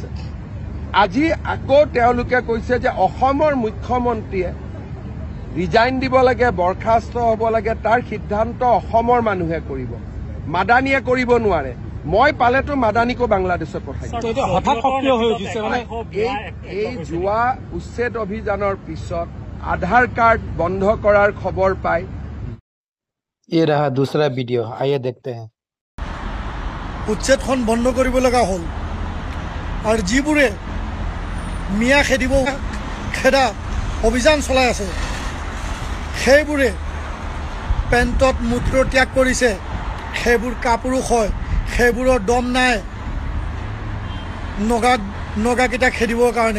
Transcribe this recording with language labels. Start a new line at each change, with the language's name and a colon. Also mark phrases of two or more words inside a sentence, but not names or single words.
Assamese: আজি আকৌ তেওঁলোকে কৈছে যে অসমৰ মুখ্যমন্ত্ৰীয়ে ৰিজাইন দিব লাগে, বৰখাস্ত হ'ব লাগে, তাৰ সিদ্ধান্ত অসমৰ মানুহে কৰিব, মাদানীয়ে কৰিব নোৱাৰে। মই পালেতো মাদানীকো বাংলাদেশত পঠাই এই যোৱা উচ্ছেদ অভিযানৰ পিছত আধাৰ কাৰ্ড বন্ধ কৰাৰ খবৰ পাই।
Hindi: ये रहा दूसरा वीडियो, आइए देखते हैं।
Assamese: উচ্ছেদখন বন্ধ কৰিব লগা হ'ল আৰু যিবোৰে মিয়া খেদা অভিযান চলাই আছে সেইবোৰে পেণ্টত মূত্ৰ ত্যাগ কৰিছে। সেইবোৰ কাপুৰুষ হয়, সেইবোৰৰ দম নাই নগাকেইটা খেদিবৰ কাৰণে।